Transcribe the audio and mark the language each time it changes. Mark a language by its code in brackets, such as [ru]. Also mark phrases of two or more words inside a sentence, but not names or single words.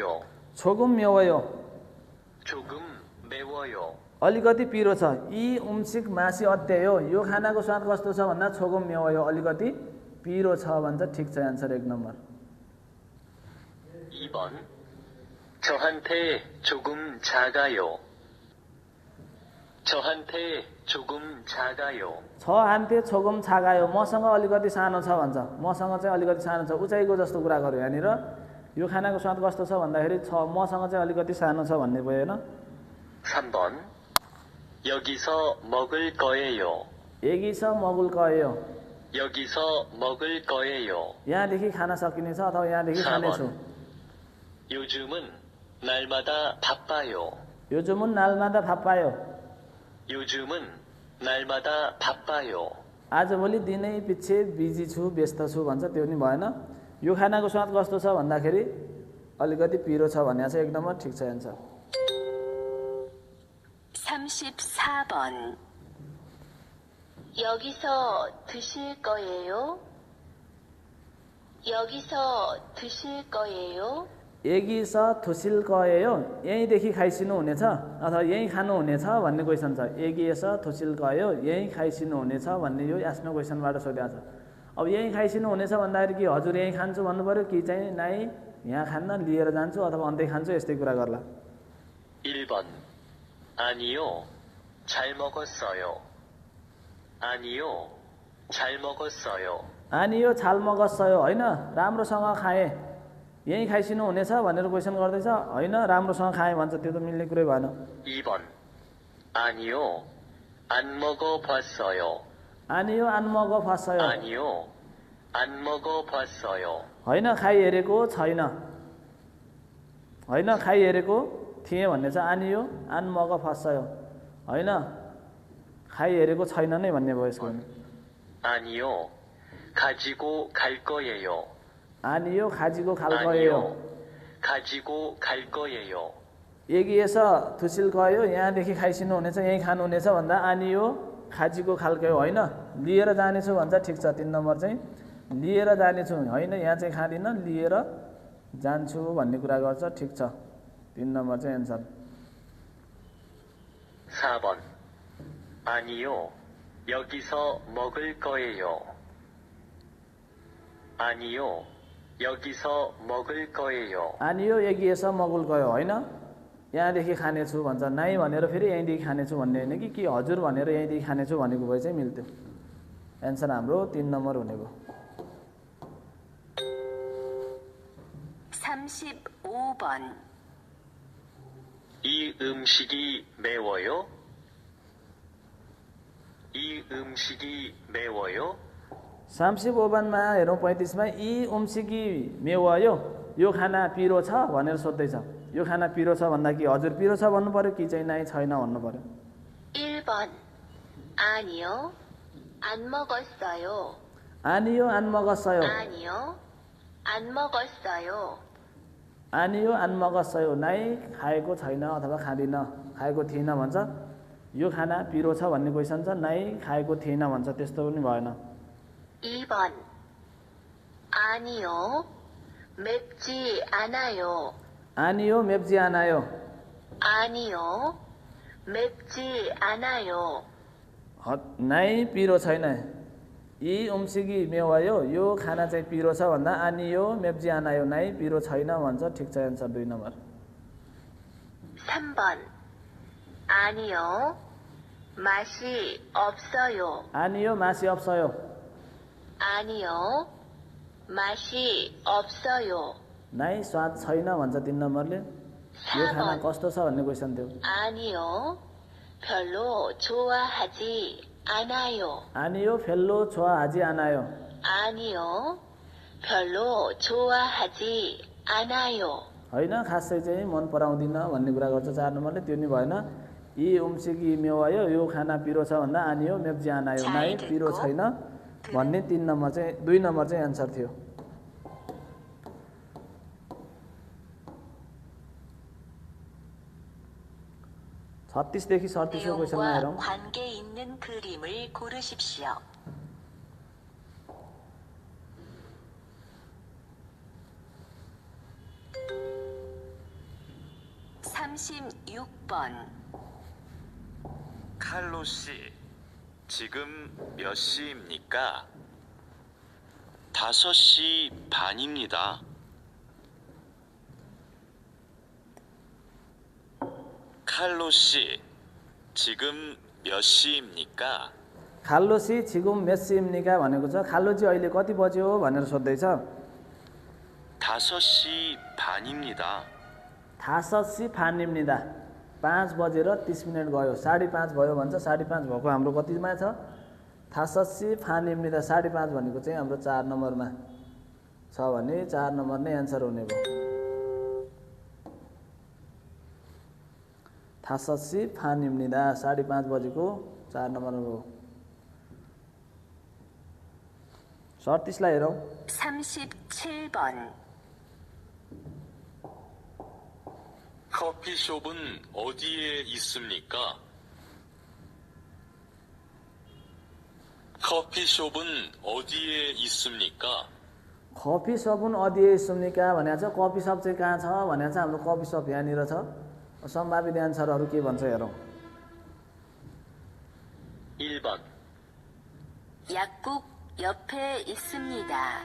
[ko] 조금 매워요, 조금 매워요. [ne] अलिकति पिरो छ। [ko] 이 음식 맛이 어때요, [ne] यो खानाको स्वाद कस्तो छ भन्दा [ko] 조금 매워요, [ne] अलिकति पिरो छ भन्छ। ठिक छ एन्सर 1 नम्बर। [ko] 2번 저한테 조금 작아요. 저한테 조금 작아요. 저한테 조금 작아요, [ne] मसँग अलिकति सानो छ भन्छ। मसँग चाहिँ अलिकति सानो छ, उचाइको जस्तो कुरा गर्यो यहाँनिर। यो खानाको स्वाद कस्तो छ भन्दाखेरि मसँग चाहिँ अलिकति सानो छ भन्ने भयो होइन। [ko] 3번 여기서 먹을 거예요. 여기서 먹을 거예요, 여기서 먹을 거예요. [ne] यहाँदेखि खान सकिनेछ अथवा यहाँदेखि खानेछु। [ko] 요즘은 날마다 바빠요. 요즘은 날마다 바빠요, 요즘은 날마다 바빠요. [ne] आजभोलि दिनै पछि बिजी छु, व्यस्त छु भन्छ। त्यो पनि भएन। यो खानाको स्वाद कस्तो छ भन्दाखेरि अलिकति पिरो छ भनेको छ। 1 नम्बर ठिक छ एन्सर। [ko] 34번. 여기서 드실 거예요? 여기서 드실 거예요? 여기서 드실 거예요, [ne] यहीँदेखि खाइसिनु हुनेछ अथवा यहीँ खानुहुनेछ भन्ने क्वेसन छ। [ko] 여기서 드실 거예요, [ne] यहीँ खाइसिनु हुनेछ भन्ने यो आफ्नो क्वेसनबाट सोधेको छ। अब यहीँ खाइसिनु हुनेछ भन्दाखेरि कि हजुर यहीँ खान्छु भन्नु पऱ्यो, कि चाहिँ नाइ यहाँ खान्न लिएर जान्छु अथवा अन्तै खान्छु, यस्तै कुरा गर्ला। [ko] 1번. 아니요. 잘 먹었어요. 아니요. 잘 먹었어요. 아니요 잘 먹었어요 [ne] होइन राम्रोसँग खाएँ यहीँ खाइसिनु हुनेछ भनेर क्वेसन गर्दैछ होइन राम्रोसँग खाएँ भन्छ त्यो त मिल्ने कुरै भएन [ko] 2번. 아니요. 안 먹어봤어요. 아니요 안 먹어봤어요 아니요. 안 먹어봤어요. [ne] होइन खाइहेरेको छैन होइन खाइहेरेको थिएँ भन्ने छ [ko] 아니요 안 먹어봤어요 [ne] होइन खाइहेरेको छैन नै भन्ने भयो यसको भने [ko] 아니요. 가지고 갈 거예요. 아니요 가지고 갈 거예요 아니요. 가지고 갈 거예요. 여기서 드실 거예요 [ne] यहाँदेखि खाइसिनु हुनेछ यहीँ खानुहुनेछ भन्दा [ko] 아니요 가지고 갈 거 [ne] होइन लिएर जानेछु भन्छ ठिक छ 3 नम्बर चाहिँ लिएर जानेछु होइन यहाँ चाहिँ खाँदिनँ लिएर जान्छु भन्ने कुरा गर्छ ठिक छ 3 नम्बर चाहिँ एन्सर [ko] 4번. 아니요. 여기서 먹을 거예요. 아니요. 여기서 먹을 거예요. 아니요 여기서 먹을 거예요 [ne] होइन यहाँदेखि खानेछु भन्छ नाइ भनेर फेरि यहीँदेखि खानेछु भन्ने होइन कि हजुर भनेर यहीँदेखि खानेछु भनेको भए चाहिँ मिल्थ्यो एन्सर हाम्रो 3 नम्बर हुने भयो [ko] 35번. 이 음식이 매워요? 이 음식이 매워요? [ne] 35번मा हेरौँ 35मा [ko] 이 음식이 매워요 [ne] यो खाना पिरो छ भनेर सोध्दैछ यो खाना पिरो छ भन्दा कि हजुर पिरो छ भन्नु पर्यो कि चाहिँ नाइ छैन भन्नु पर्यो [ko] 1번. 아니요. 안 먹었어요. 아니요 안 먹었어요 아니요. 안 먹었어요. 아니요 안 먹었어요 [ne] नाइ खाएको छैन अथवा खाँदिनँ खाएको थिइनँ भन्छ यो खाना पिरो छ भन्ने क्वेसन छ नाइ खाएको थिइनँ भन्छ त्यस्तो पनि भएन [ko] 2번. 아니요. 맵지 않아요. 아니요 맵지 않아요 아니요. 맵지 않아요. [ne] नाइ पिरो छैन [ko] 이 음식이 매워요 [ne] यो खाना चाहिँ पिरो छ भन्दा [ko] 아니요 맵지 않아요 [ne] नाइ पिरो छैन भन्छ ठिक छ एन्सर 2 नम्बर [ko] 3번. 아니요. 맛이 없어요. 아니요 맛이 없어요 아니요. 맛이 없어요. [ne] नाइ स्वाद छैन भन्छ 3 नम्बरले यो खाना कस्तो छ भन्ने क्वेसन थियो [ko] 아니요. 별로 좋아하지 않아요. 아니요 별로 좋아하지 않아요 아니요. 별로 좋아하지 않아요. [ne] होइन खासै चाहिँ मन पराउँदिनँ भन्ने कुरा गर्छ 4 नम्बरले त्यो नि भएन [ko] 이 음식이 매워요 [ne] यो खाना पिरो छ भन्दा [ko] 아니요 맵지 않아요 [ne] नाइ पिरो छैन भन्ने 3 नम्बर चाहिँ 2 नम्बर चाहिँ एन्सर थियो देखि 37 को क्वेसनमा हेरौँ [ko] 내용과 관계 있는 그림을 고르십시오. 36번. 칼로 씨, 지금 몇 시입니까? 5시 반입니다. 칼로 씨, 지금 몇 시입니까? 칼로 씨 지금 몇 시입니까 [ne] भनेको छ खाल्लोजी अहिले कति बज्यो भनेर सोध्दैछ [ko] 5시 반입니다. 5시 반입니다 [ne] 5 बजेर 30 मिनट गयो 5:30 भयो भन्छ 5:30 भएको हाम्रो कतिमा छ [ko] 5시 반입니다 [ne] 5:30 भनेको चाहिँ हाम्रो 4 नम्बरमा छ भने 4 नम्बर नै एन्सर हुने भयो [ko] 5시 반입니다 [ne] 5:30 बजेको 4 नम्बरमा हो 37 लाई हेरौँ [ko] 37번. 커피숍은 어디에 있습니까? 커피숍은 어디에 있습니까? 커피숍은 어디에 있습니까 [ne] भनेको छ [en] coffee shop [ne] चाहिँ कहाँ छ भनेको छ हाम्रो [en] coffee shop [ne] यहाँनिर छ सम्भावित एन्सरहरू के भन्छ हेरौँ [ko] 1번. 약국 옆에 있습니다.